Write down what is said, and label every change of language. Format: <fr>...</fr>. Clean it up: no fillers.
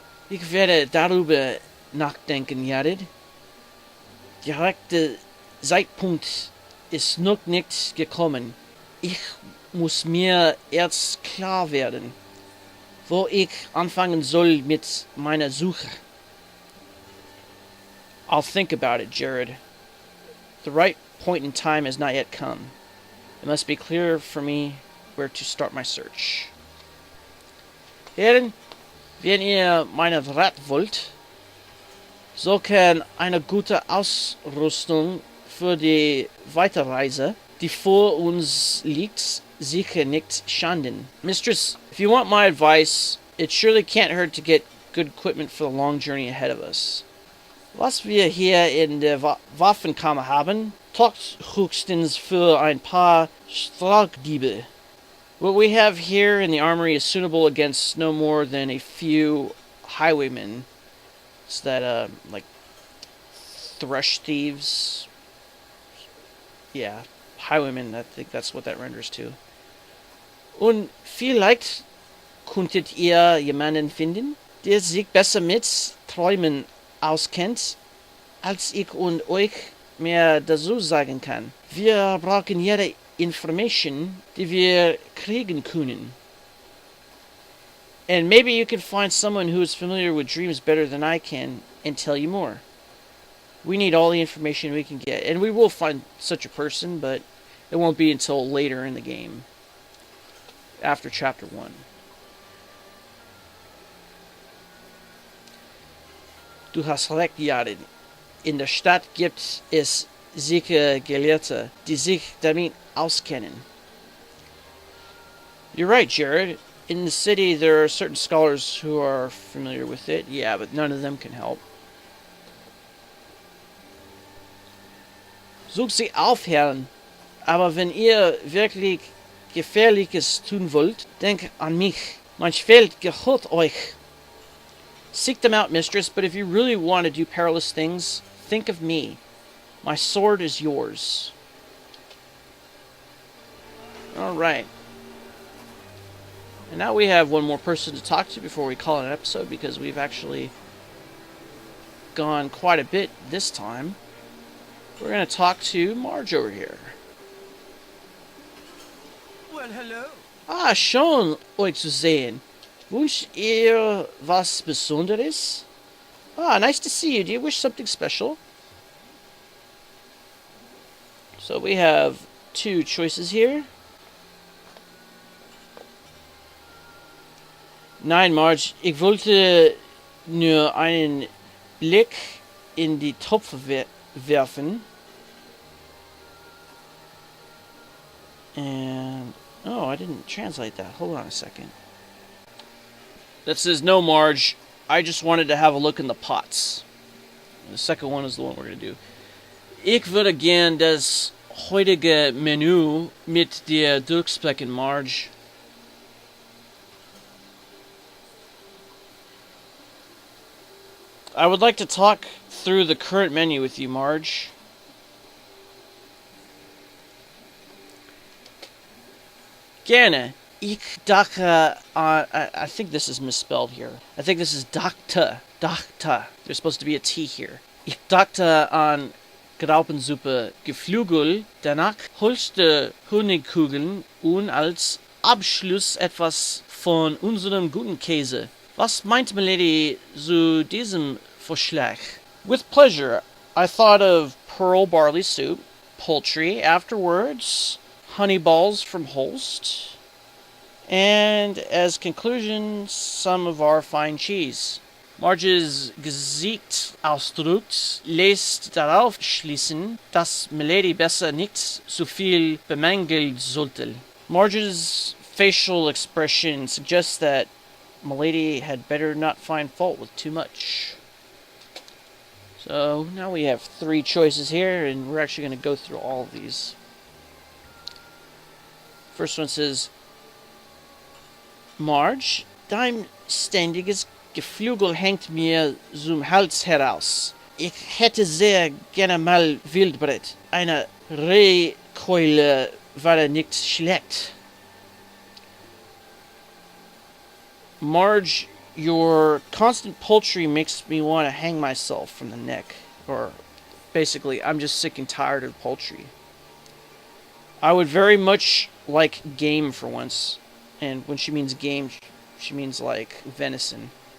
<de>Ich werde darüber nachdenken, Jared. Der rechte Zeitpunkt ist noch nicht gekommen. Ich muss mir erst klar werden, wo ich anfangen soll mit meiner Suche.</de> <en>I'll think about it, Jared. The right point in time has not yet come. It must be clear for me where to start my search.</en> <de>Herren, wenn ihr meinen Rat wollt, so kann eine gute Ausrüstung für die Weiterreise, die vor uns liegt, sicher nicht schaden.</de> <en>Mistress, if you want my advice, it surely can't hurt to get good equipment for the long journey ahead of us.</en> <de>Was wir hier in der Waffenkammer haben, taugt höchstens für ein paar Stragdiebe.</de> <en>What we have here in the armory is suitable against no more than a few highwaymen. It's that, like, thrush thieves. Yeah, highwaymen, I think that's what that renders to.</en> <de>Und vielleicht könntet ihr jemanden finden, der sich besser mit Träumen auskennt, als ich und euch mehr dazu sagen kann. Wir brauchen jede Information, die wir kriegen können.</de> <en>And maybe you can find someone who is familiar with dreams better than I can and tell you more. We need all the information we can get. And we will find such a person, but it won't be until later in the game. After Chapter 1.</en> <de>Du hast recht, Jared. In der Stadt gibt es sicher Gelehrte, die sich damit auskennen.</de> <en>You're right, Jared. In the city, there are certain scholars who are familiar with it. Yeah, but none of them can help.</en> <de>Sucht sie aufhören. Aber wenn ihr wirklich Gefährliches tun wollt, denkt an mich. Mein Schwert gehört euch.</de> <en>Seek them out, mistress, but if you really want to do perilous things, think of me. My sword is yours. Alright. And now we have one more person to talk to before we call it an episode, because we've actually gone quite a bit this time. We're going to talk to Marge over here. Well, hello.</en> <de>Ah, schön, euch zu sehen. Wünscht ihr was Besonderes?</de> <en>Ah, nice to see you. Do you wish something special? So we have two choices here.</en> <de>Nein, Marge, ich wollte nur einen Blick in die Topfe werfen.</de> <en>And, oh, I didn't translate that. Hold on a second. That says, no, Marge, I just wanted to have a look in the pots. And the second one is the one we're going to do.</en> <de>Ich würde gern das heutige Menü mit dir durchsprechen, Marge.</de> <en>I would like to talk through the current menu with you, Marge.</en> <de>Gerne. Ich dachte,</de> <en>I think this is misspelled here. I think this is dachte. Dachte. There's supposed to be a T here.</en> <de>Ich dachte an Graupensuppe, Geflügel, danach Holste Honigkugeln und als Abschluss etwas von unserem guten Käse. Was meint Milady zu diesem Vorschlag?</de> <en>With pleasure. I thought of pearl barley soup, poultry afterwards, honey balls from Holst, and as conclusion, some of our fine cheese.</en> <de>Marge's Gesichtsausdruck lässt darauf schließen, dass Milady besser nicht so viel bemängeln sollte.</de> <en>Marge's facial expression suggests that Milady had better not find fault with too much. So now we have three choices here, and we're actually going to go through all of these. First one says,</en> <de>Marge, dein ständiges Geflügel hängt mir zum Hals heraus. Ich hätte sehr gerne mal Wildbret. Eine Rehkeule wäre nicht schlecht.</de> <en>Marge, your constant poultry makes me want to hang myself from the neck. Or, basically, I'm just sick and tired of poultry. I would very much like game for once. And when she means game, she means like venison.</en>